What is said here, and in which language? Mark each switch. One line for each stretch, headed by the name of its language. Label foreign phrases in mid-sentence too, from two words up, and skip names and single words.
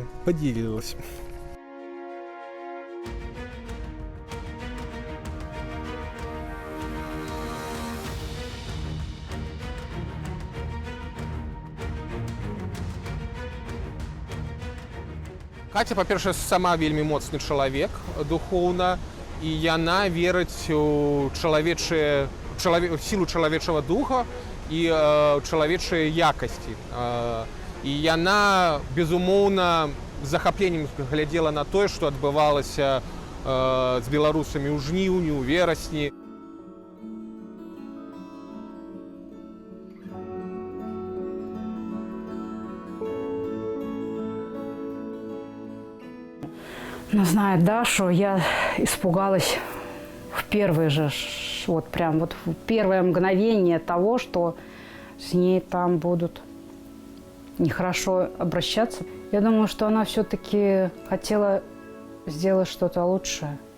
Russian: Поделилась.
Belarusian: Катя, па-першае, сама вельмі моцны чалавек духоўна, і яна верыць у сілу чалавечага духа і чалавечыя якасці. І яна, безумоўна, з захапленнем глядзела на тое, што адбывалася з беларусамі ў жніўні, у верасні.
Russian: Ну, зная Дашу, я испугалась в первое же, вот прям вот в первое мгновение того, что с ней там будут нехорошо обращаться. Я думаю, что она все-таки хотела сделать что-то лучшее.